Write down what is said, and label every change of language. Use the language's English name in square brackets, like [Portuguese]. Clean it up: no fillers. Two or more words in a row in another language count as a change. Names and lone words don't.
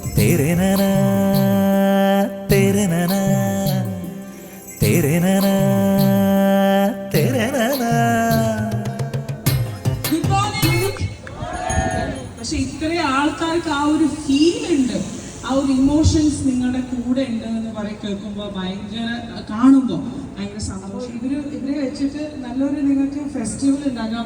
[Hindi] तेरे नैना तेरे नैना तेरे नैना तेरे नैना. [English] Good morning. [Malayalam] പക്ഷെ ഇത്രയും ആൾക്കാർക്ക് ആ ഒരു ഫീൽ ഉണ്ട്, ആ ഒരു ഇമോഷൻസ് നിങ്ങളുടെ കൂടെ ഉണ്ട് എന്ന് കേൾക്കുമ്പോൾ ഭയങ്കര, കാണുമ്പോൾ ഭയങ്കര സന്തോഷം. ഇവരെ വെച്ചിട്ട് നല്ലൊരു നിങ്ങൾക്ക് ഫെസ്റ്റിവൽ ഉണ്ടാക്കാം.